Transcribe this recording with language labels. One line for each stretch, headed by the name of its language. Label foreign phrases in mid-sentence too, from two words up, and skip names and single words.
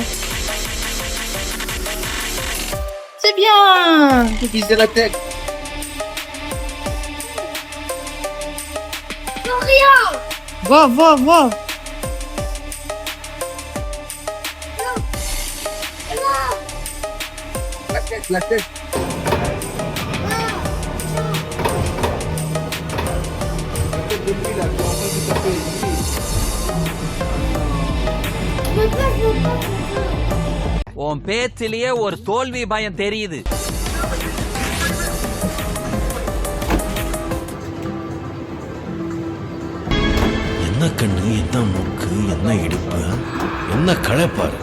French: Voilà. C'est bien. Il faut viser la tête. Va. La tête.
Tamil: உன் பேச்சிலேயே ஒரு தோல்வி பயம் தெரியுது. என்ன கண்ணு, என்ன மூக்கு, என்ன இடுப்பு, என்ன களைப்பாரு.